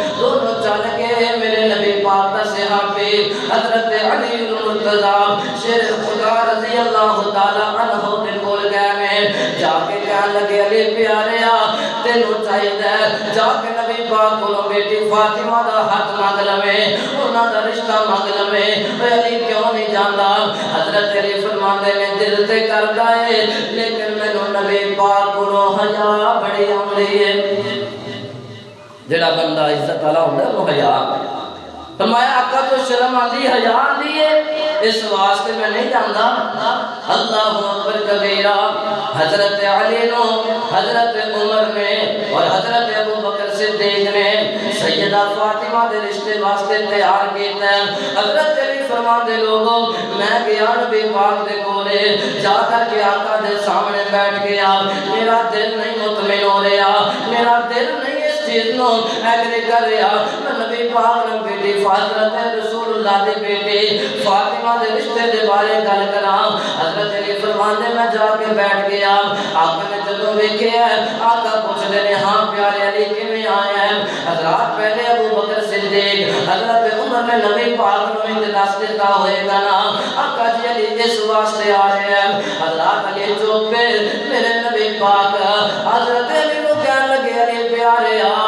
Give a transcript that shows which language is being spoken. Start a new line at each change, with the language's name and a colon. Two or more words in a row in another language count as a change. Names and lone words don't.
Punjabi: دونوں چل کے میرے نبی پاک کا صحابی حضرت علی المرتضی شیر خدا
Arabic: رضی اللہ تعالی عنہ
Punjabi: دے کول گئے میں جا کے کہنے لگے علی پیاریا تینوں چاہیے جا کے نبی پاک کولوں بیٹی فاطمہ دا ہاتھ مانگ لویں انہاں دا رشتہ مانگ لویں علی کیوں نہیں جاندا حضرت علی فرماندے نے دل تے کردا ہے لیکن مینوں نبی پاک کولوں حیا بڑی آوندی ہے جڑا بندہ عزت والا ہوندا ہے وہ حیا فرمایا آقا تو شرم آندی حیا آندی ہے اس واسطے میں نہیں جاندا
Arabic: اللہ اکبر کبیرہ
Punjabi: حضرت علی نو حضرت عمر نے اور حضرت ابو بکر صدیق نے سیدہ فاطمہ دے رشتے واسطے تیار کیتا ہے حضرت علی فرماندے لوگوں میں گیا نبی پاک دے کولے جا کر کے آقا دے سامنے بیٹھ گیا میرا دل نہیں مطمئن ہو رہا میرا دل نہیں چیز نو ایگری کر رہا میں نبی پاک نے بیٹی حضرت رسول اللہ دے بیٹی فاطمہ دے رشتے دے بارے گل کراں حضرت علی فرماندے میں جا کے بیٹھ گیا آقا نے جدوں ویکھیا آقا پوچھدے نے ہاں پیارے علی کیویں آیا ہے حضرات پہلے ابو بکر صدیق حضرت عمر نے نبی پاک نو اجازت دیتا ہوئے گا نا آقا جی علی اس واسطے آ رہے ہیں حضرات علی چوپ پہ میرے نبی پاک حضرت علی نو کہنے لگے علی پیارے